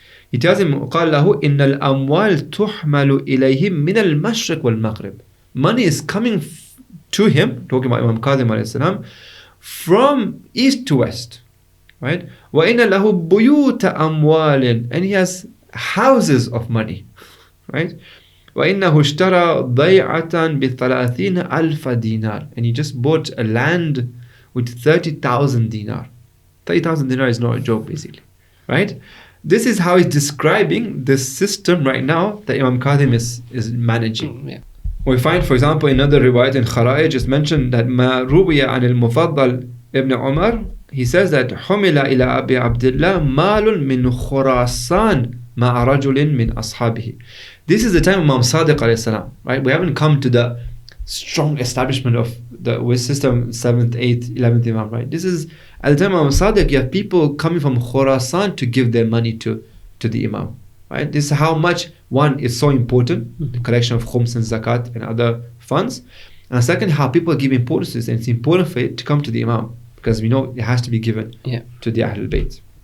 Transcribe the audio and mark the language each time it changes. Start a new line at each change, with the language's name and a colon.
English: He tells him,
Arabic: قال له إن الأموال تحمل إليهم من المشرق والمغرب.
English: Money is coming to him, talking about Imam Qadim alayhi salam, from east to west, right?
Arabic: وَإِنَّ لَهُ بُيُوتَ أَمْوَالٍ,
English: and he has houses of money, right?
Arabic: وَإِنَّهُ اشْتَرَى ضَيْعَةً بِثَلَاثِينَ أَلْفَ
English: dinar, and he just bought a land with 30,000 dinar. 30,000 dinar is not a joke, basically, right? This is how he's describing the system right now that Imam Qadim is managing. Yeah. We find, for example, in another riwayat in Khara'ij, it's mentioned that
Arabic: ما روي عن المفضل ابن عمر,
English: he says that
Arabic: حمل إلى أبي عبد الله مال من خراسان مع رجل من أصحابه.
English: This is the time of Imam Sadiq alayhi salam, right? We haven't come to the strong establishment of the system 7th, 8th, 11th Imam, right? This is at the time of Imam Sadiq, you have people coming from Khurasan to give their money to the Imam, right? This is how much one is so important, the collection of khums and zakat and other funds, and second, how people give importance to this, and it's important for it to come to the Imam because we know it has to be given to the Ahlul Bayt.